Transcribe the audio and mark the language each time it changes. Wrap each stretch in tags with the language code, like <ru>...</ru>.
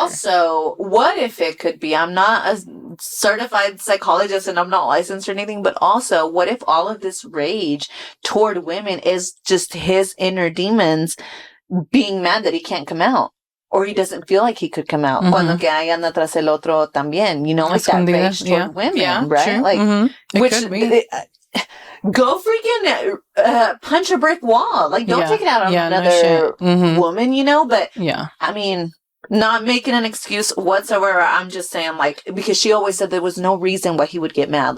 <en>also her. What if it could be, I'm not a certified psychologist and I'm not licensed or anything, but also what if all of this rage toward women is just his inner demons being mad that he can't come out? Or he doesn't feel like he could come out.</en> <es>Cuando que ahí anda tras el otro también.</es> <en>You know, like that rage toward women, right? Sure. Like, which, go freaking punch a brick wall. Like, don't take it out on another woman, you know? But, I mean, not making an excuse whatsoever. I'm just saying, like, because she always said there was no reason why he would get mad.</en>